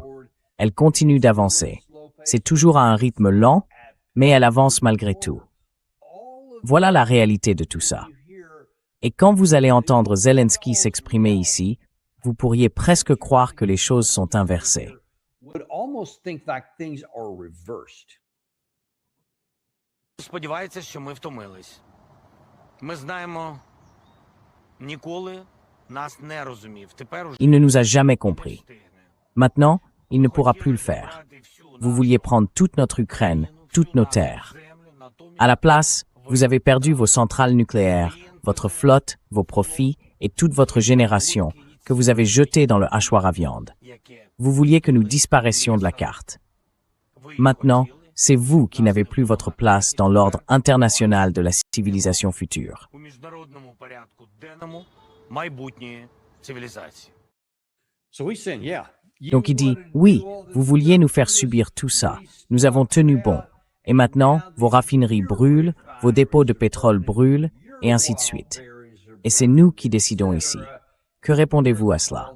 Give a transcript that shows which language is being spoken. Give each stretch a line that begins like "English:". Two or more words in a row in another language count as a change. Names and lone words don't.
French: Elle continue d'avancer. C'est toujours à un rythme lent, mais elle avance malgré tout. Voilà la réalité de tout ça. Et quand vous allez entendre Zelensky s'exprimer ici, vous pourriez presque croire que les choses sont inversées.
Ukrainian: Сподівається, що ми втомились. Ми знаємо, ніколи нас не розумів. Тепер уже
French: Il ne nous a jamais compris. Maintenant, il ne pourra plus le faire. Vous vouliez prendre toute notre Ukraine, toutes nos terres. À la place, vous avez perdu vos centrales nucléaires, votre flotte, vos profits et toute votre génération que vous avez jetée dans le hachoir à viande. Vous vouliez que nous disparaissions de la carte. Maintenant, c'est vous qui n'avez plus votre place dans l'ordre international de la civilisation future.
Ukrainian: у міжнародному порядку денному майбутньої цивілізації.
French: Donc il dit, oui, vous vouliez nous faire subir tout ça. Nous avons tenu bon. Et maintenant, vos raffineries brûlent, vos dépôts de pétrole brûlent, et ainsi de suite. Et c'est nous qui décidons ici. Que répondez-vous à cela?